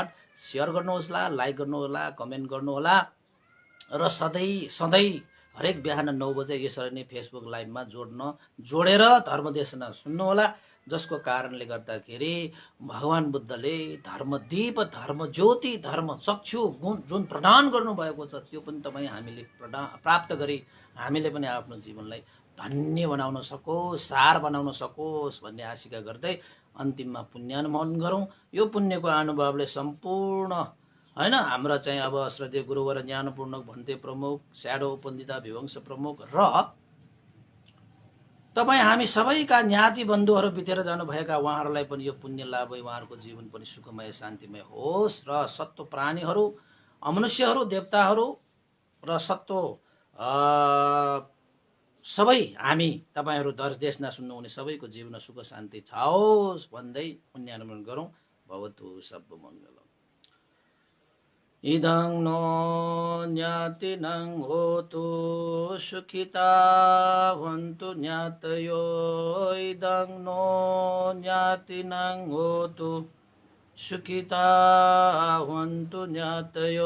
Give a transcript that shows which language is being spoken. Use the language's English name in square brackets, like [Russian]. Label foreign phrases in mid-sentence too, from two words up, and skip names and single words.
[Nepali] सेयर गर्नुहोला, लाइक गर्नुहोला, कमेन्ट गर्नुहोला र सधैँ सधैँ हरेक बिहान 9 बजे यसरी नै फेसबुक लाइभमा जोडेर धर्मदेशना सुन्नुहोला, जसको कारणले गर्दाखेरि भगवान बुद्धले धर्मदीप, धर्म ज्योति, धर्म चक्षु जुन प्रदान गर्नुभएको छ त्यो पनि तपाईँ हामीले प्राप्त गरी हामीले पनि आफ्नो जीवनलाई धन्य बनाउन सकोस्, सार बनाउन सकोस् भन्ने आशिका गर्दै अन्तिममा पुण्यानुमोदन गरौँ। यो पुण्यको अनुभवले सम्पूर्ण हैन हाम्रो चाहिँ अब श्रद्धेय गुरुवर ज्ञानपूर्णक भन्ते प्रमुख, स्याडो उपन्दिता विवंश प्रमुख र तपाईँ हामी सबैका ज्ञाति बन्धुहरू बितेर जानुभएका उहाँहरूलाई पनि यो पुण्य लाभ भई उहाँहरूको जीवन पनि सुखमय शान्तिमय होस् र सत्व प्राणीहरू, अमनुष्यहरू, देवताहरू र सत्व सबै हामी तपाईँहरू देश नसुन्नुहुने सबैको जीवन सुख शान्ति छाओस् भन्दै पुण्यानुमोदन गरौँ। [Pali] भवतु सर्वमङ्गलम्। इदं नो ज्ञातिनं होतु सुखिता भवन्तु ज्ञातयो। इदं नो ज्ञातिनं होतु सुखिता भवन्तु ज्ञातयो।